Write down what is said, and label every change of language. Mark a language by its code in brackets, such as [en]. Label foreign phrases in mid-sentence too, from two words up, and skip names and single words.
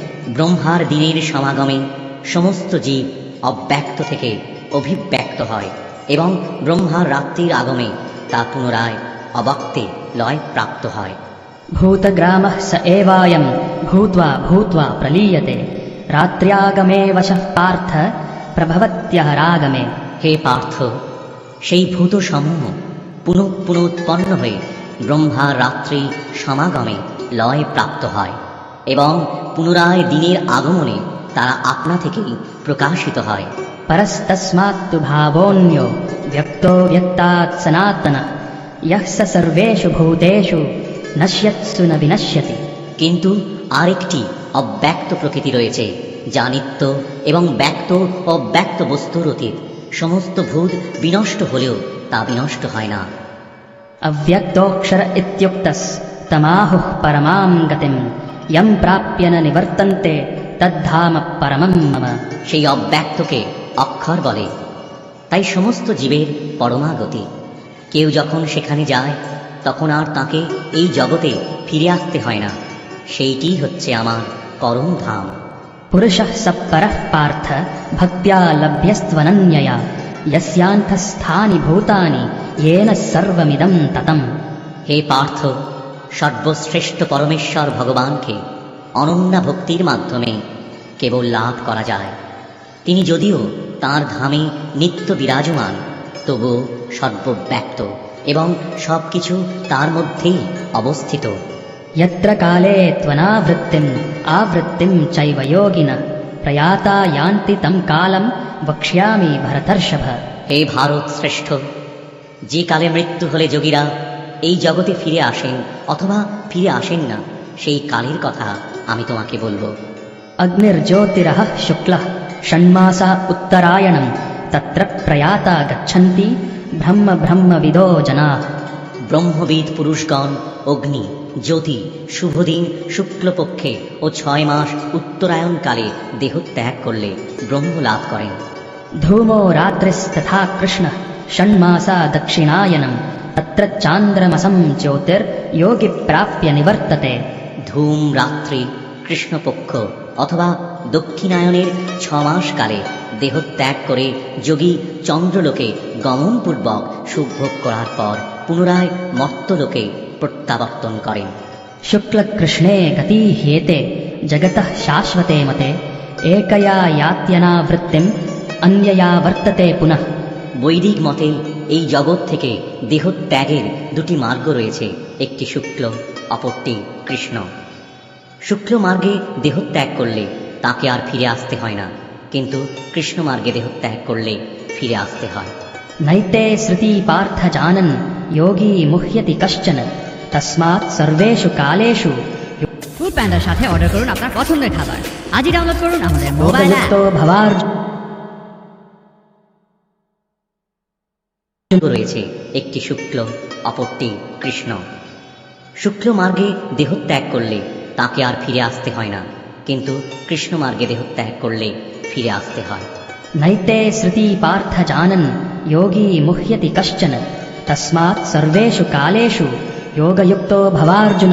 [bn] ব্রহ্মার দিনের সমাগমে সমস্ত জীব অব্যক্ত থেকে অভিব্যক্ত হয় এবং ব্রহ্মার রাত্রির আগমে তা পুনরায় অব্যক্তে লয় প্রাপ্ত হয়। [sa] भूतग्रामः स एवायं भूत्वा भूत्वा प्रलीयते रात्र्यागमे वशः पार्थ प्रभवत्यः रागमे। [bn] হে পার্থ, সেই ভূত সমূহ পুনঃ পুনঃ উৎপন্ন হয়ে ব্রহ্মার রাত্রি সমাগমে লয় প্রাপ্ত হয় এবং পুনরায় দিনের আগমনে তারা আপনা থেকেই প্রকাশিত হয়। [sa] परस्तस्मात्तु भावोऽन्यो व्यक्तो व्यक्तात् सनातनः यः स सर्वेषु भूतेषु नश्यत्सु न विनश्यति। [bn] কিন্তু আরেকটি অব্যক্ত প্রকৃতি রয়েছে, যা নিত্য এবং ব্যক্ত ও ব্যক্ত বস্তুর অতীত। সমস্ত ভূত বিনষ্ট হলেও তা বিনষ্ট হয় না। [sa] अव्यक्तोऽक्षर इत्युक्तस्तमाहुः परमां गतिं यं प्राप्य न निवर्तन्ते तद्धाम परमं मम। [bn] সেই অব্যক্তকে অক্ষর বলে, তাই সমস্ত জীবের পরমাগতি। কেউ যখন সেখানে যায় তখন আর তাকে এই জগতে ফিরে আসতে হয় না। সেইটি হচ্ছে আমার পরম ধাম। [sa] पुरुषः स परः पार्थ भक्त्या लभ्यस्त्वनन्यया यस्यान्तःस्थानि भूतानि येन सर्वमिदं ततम्। [bn] হে পার্থ, সর্বশ্রেষ্ঠ পরমেশ্বর ভগবানকে অনন্যা ভক্তির মাধ্যমে কেবল লাভ করা যায়। তিনি যদিও তাঁর ধামে নিত্য বিরাজমান, তবুও সর্বব্যক্ত এবং সব কিছু তার মধ্যেই অবস্থিত। [sa] यत्र काले त्वनावृत्तिम् आवृत्तिं चैव योगिनः प्रयाता यान्ति तं कालं वक्ष्यामि भरतर्षभ। [bn] হে ভারত শ্রেষ্ঠ, যে কালে মৃত্যু হলে যোগীরা এই জগতে ফিরে আসেন অথবা ফিরে আসেন না, সেই কালের কথা আমি তোমাকে বলবো। [sa] अग्निर्ज्योतिरः शुक्लः षण्मासा उत्तरायणं तत्र प्रयाता गच्छन्ति ब्रह्म ब्रह्मविदो जनाः। [bn] ব্রহ্মবিদ পুরুষগণ অগ্নি, জ্যোতি, শুভদিন শুক্লপক্ষে ও 6 মাস উত্তরায়ণকালে দেহত্যাগ করলে ব্রহ্ম লাভ করেন। [sa] धूमो रात्रिस्तथा कृष्णः षण्मासा दक्षिणायनं तत्र चान्द्रमसं ज्योतिर्योगी प्राप्य निवर्तते। [bn] ধূম রাত্রি, কৃষ্ণপক্ষ অথবা দক্ষিণায়নের 6 মাস কালে দেহত্যাগ করে যোগী চন্দ্রলোকে গমনপূর্বক সুখভোগ করার পর পুনরায় মর্ত্যলোকে প্রত্যাবর্তন করেন। [sa] शुक्लकृष्णे गति ह्येते जगतः शाश्वते मते एकया यात्यनावृत्तिम् अन्यया वर्तते पुनः। [bn] বৈদিক মতে এই জগৎ থেকে দেহত্যাগের দুটি মার্গ রয়েছে, একটি শুক্ল, অপরটি কৃষ্ণ। শুক্ল মার্গে দেহত্যাগ করলে তাকে আর ফিরে আসতে হয় না, কিন্তু কৃষ্ণ মার্গে দেহত্যাগ করলে ফিরে আসতে হয়। [sa] नैते श्रुति पार्थ जानन् योगी मुह्यति कश्चन तस्मात् सर्वेषु कालेषु [bn] ফুড প্যান্ডার সাথে অর্ডার করুন আপনার পছন্দের খাবার। আজই ডাউনলোড করুন আমাদের [en] mobile app. [sa] योगयुक्तो भवार्जुन [bn] রয়েছে একটি শুক্ল, অপরটি কৃষ্ণ। শুক্ল মার্গে দেহত্যাগ করলে তাকে আর ফিরে আসতে হয় না, কিন্তু কৃষ্ণ মার্গে দেহত্যাগ করলে ফিরে আসতে হয়। [sa] नैते श्रुति पार्थ जानन् योगी मुह्यति कश्चन तस्मात् सर्वेषु कालेषु योगयुक्तो भवार्जुन।